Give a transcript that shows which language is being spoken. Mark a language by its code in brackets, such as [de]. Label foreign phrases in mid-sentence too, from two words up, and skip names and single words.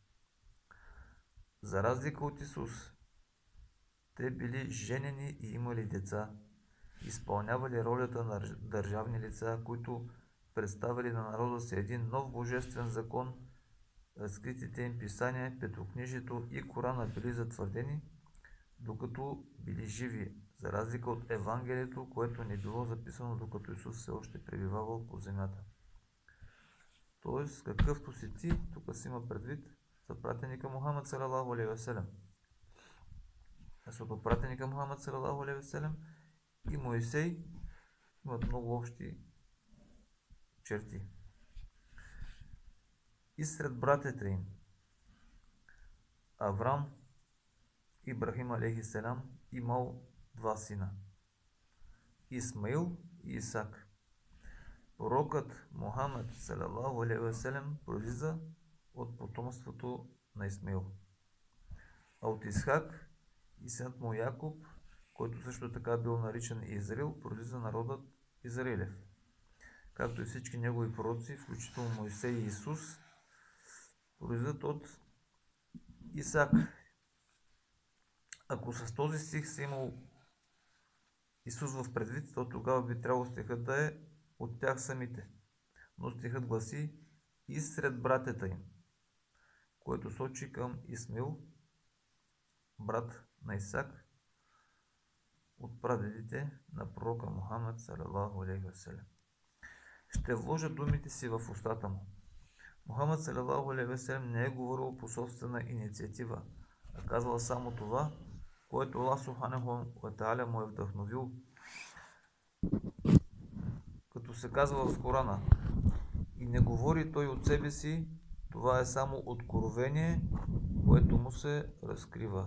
[bg] За разлика от Исус, те били женени и имали деца, изпълнявали ролята на държавни лица, които представили на народа си един нов божествен закон, разкритите им писания, петокнижието и Корана били затвърдени, докато били живи, за разлика от Евангелието, което не било записано, докато Исус все още пребивавал по земята. Тоест, какъвто си ти, тук си има предвид за пратеника Мухаммад [ar] صلى الله عليه وسلم. [bg] Защото пратеника Мухаммад [ar] صلى الله عليه وسلم [bg] и Моисей имат много общи черти. И сред братята им Аврам, Ибрахим [ar] عليه السلام, [bg] имал два сина, Исмаил и Исак. Пророкът Мухаммад [ar] صلى الله عليه وسلم [bg] произлиза от потомството на Исмаил. А от Исхак и синът му Якуб, който също така бил наричан Израил, произлиза народът Израилев. Както и всички негови пророци, включително Мойсей и Исус, произлизат от Исак. Ако с този стих се имал Исус в предвид, то тогава би трябвало стихът да е от тях самите. Но стихът гласи и сред братята им, което сочи към Исмаил, брат на Исак, от прадедите на пророка Мухаммад [ar] صلى الله عليه وسلم. [bg] Ще вложа думите си в устата му. Мухаммад [ar] صلى الله عليه وسلم [bg] не е говорил по собствена инициатива, а казвал само това, което Аллах [ar] سبحانه وتعالى [bg] му е вдъхновил. Като се казва в Корана, и не говори той от себе си, това е само откровение, което му се разкрива.